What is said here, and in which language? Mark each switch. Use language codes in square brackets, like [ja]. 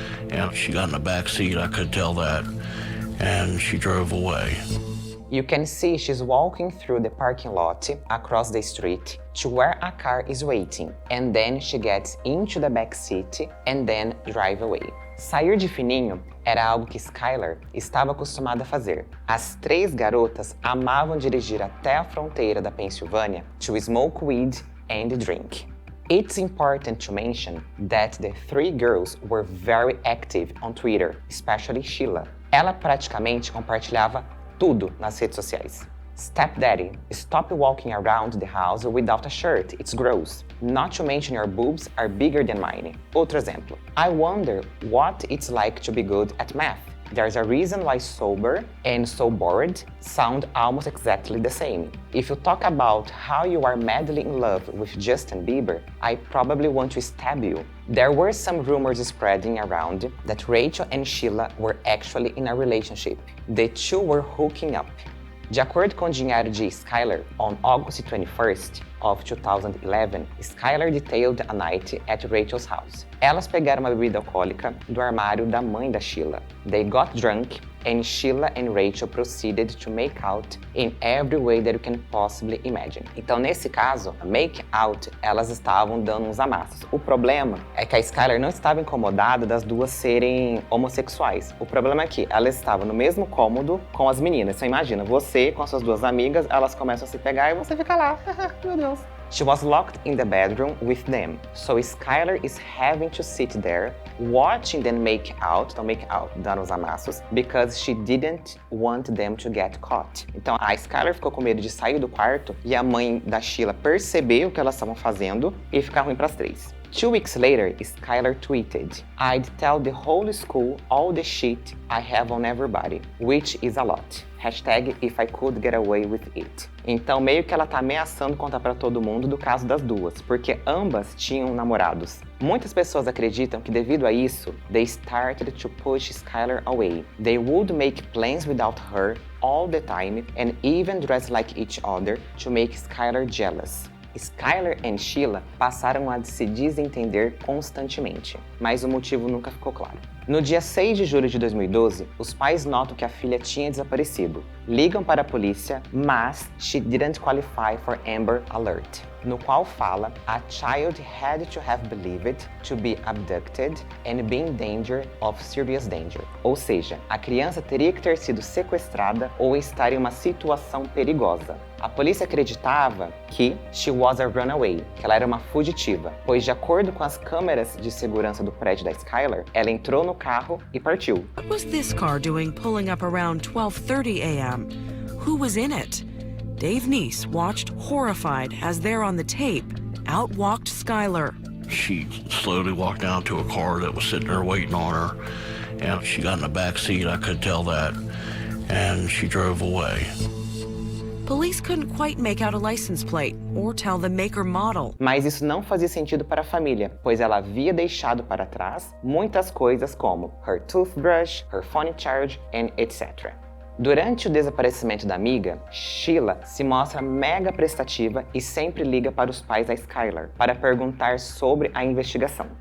[en] And she got in the back seat, I could tell that. And she drove away. You can see she's walking through the parking lot across the street to where a car is waiting. And then she gets into the back seat and then drive away. [pt] Sair de fininho era algo que Skylar estava acostumada a fazer. As três garotas amavam dirigir até a fronteira da Pensilvânia [en] to smoke weed and drink. It's important to mention that the three girls were very active on Twitter, especially Sheila. [pt] Ela praticamente compartilhava tudo nas redes sociais. [en] Stepdaddy, stop walking around the house without a shirt, it's gross. Not to mention your boobs are bigger than mine. [pt] Outro exemplo. [en] I wonder what it's like to be good at math. There's a reason why sober and so bored sound almost exactly the same. If you talk about how you are madly in love with Justin Bieber, I probably want to stab you. There were some rumors spreading around that Rachel and Sheila were actually in a relationship. The two were hooking up. [pt] De acordo com o diário de Skylar, [en] on August 21st of 2011, Skylar detailed a night at Rachel's house. [pt] Elas pegaram uma bebida alcoólica do armário da mãe da Sheila. [en] They got drunk and Sheila and Rachel proceeded to make out in every way that you can possibly imagine. [pt] Então, nesse caso, [en] make out, [pt] elas estavam dando uns amassos. O problema é que a Skylar não estava incomodada das duas serem homossexuais. O problema é que elas estavam no mesmo cômodo com as meninas. Então, imagina, você com as suas duas amigas, elas começam a se pegar e você fica lá. Meu Deus. [en] She was locked in the bedroom with them, so Skylar is having to sit there, watching them make out, [pt] então make out, dando os amassos, [en] because she didn't want them to get caught. [pt] Então a Skylar ficou com medo de sair do quarto e a mãe da Sheila perceber o que elas estavam fazendo e ficar ruim para as três. [en] 2 weeks later, Skylar tweeted, "I'd tell the whole school all the shit I have on everybody, which is a lot. Hashtag if I could get away with it." [pt] Então, meio que ela tá ameaçando contar pra todo mundo do caso das duas, porque ambas tinham namorados. Muitas pessoas acreditam que devido a isso, [en] they started to push Skylar away. They would make plans without her all the time and even dress like each other to make Skylar jealous. [pt] Skylar e Sheila passaram a se desentender constantemente, mas o motivo nunca ficou claro. No dia 6 de julho de 2012, os pais notam que a filha tinha desaparecido. Ligam para a polícia, mas [en] she didn't qualify for Amber Alert, [pt] no qual fala [en] a child had to have believed to be abducted and be in danger of serious danger. [pt] Ou seja, a criança teria que ter sido sequestrada ou estar em uma situação perigosa. A polícia acreditava que [en] she was a runaway, [pt] que ela era uma fugitiva, pois de acordo com as câmeras de segurança do prédio da Skylar, ela entrou no carro e partiu. [en] What was this car doing pulling up around 12:30 a.m.? Who was in it? Dave Neese watched horrified as there on the tape, out walked Skylar. She slowly walked down to a car that was sitting there waiting on her, and she got in the back seat, I could tell that, and she drove away. Police couldn't quite make out a license plate or tell the make or model. [pt] Mas isso não fazia sentido para a família, pois ela havia deixado para trás muitas coisas como [en] her toothbrush, her phone charge, and etc. [pt] Durante o desaparecimento da amiga, Sheila se mostra mega prestativa e sempre liga para os pais da Skylar para perguntar sobre a investigação.